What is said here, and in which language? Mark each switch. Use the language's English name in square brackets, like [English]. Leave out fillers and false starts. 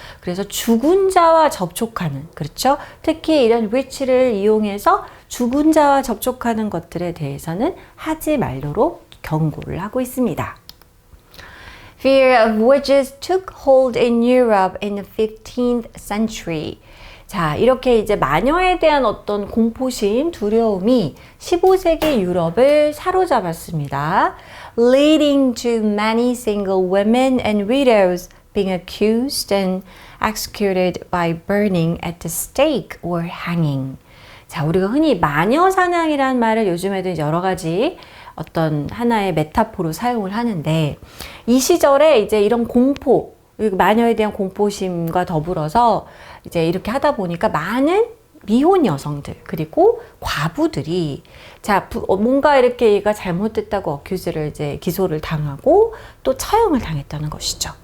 [Korean] 그래서 죽은 자와 접촉하는, 그렇죠? 특히 이런 위치를 이용해서 죽은 자와 접촉하는 것들에 대해서는 하지 말도록 경고를 하고 있습니다. [English] Fear of witches took hold in Europe in the 15th century. [Korean] 자, 이렇게 이제 마녀에 대한 어떤 공포심, 두려움이 15세기 유럽을 사로잡았습니다. [English] Leading to many single women and widows being accused and executed by burning at the stake or hanging. [Korean] 자, 우리가 흔히 마녀 사냥이라는 말을 요즘에도 이제 여러 가지 어떤 하나의 메타포로 사용을 하는데, 이 시절에 이제 이런 공포, 마녀에 대한 공포심과 더불어서 이제 이렇게 하다 보니까 많은 미혼 여성들 그리고 과부들이 자 뭔가 이렇게 얘가 잘못됐다고 어큐즈를 이제 기소를 당하고 또 처형을 당했다는 것이죠.